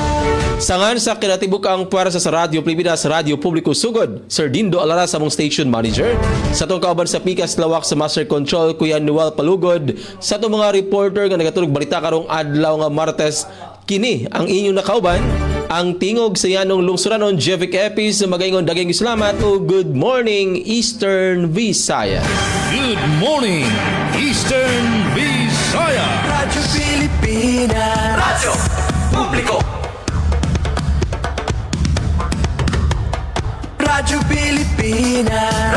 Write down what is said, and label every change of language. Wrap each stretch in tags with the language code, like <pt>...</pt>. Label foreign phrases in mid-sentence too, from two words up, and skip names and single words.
<ceb>Sangan sa kinatibukang puwersa sa Radio Pilipinas, Radio Publiko Sugod, Sir Dindo Alara sa mong station manager. Sa itong kauban sa Pikas Lawak sa Master Control, Kuya Noel Palugod. Sa itong mga reporter nga nagatulog balita karong adlaw nga Martes, kini ang inyong nakauban, ang tingog sa yanong lungsuranon, Jevic Epis, magaingon daghang salamat o</ceb> <en>good morning</en> <ceb>Eastern Visayas.</ceb> <en>Good morning, Eastern Visayas.</en> <tl>Radyo Pilipinas, Radyo Publiko, Radyo Pilipinas.</tl>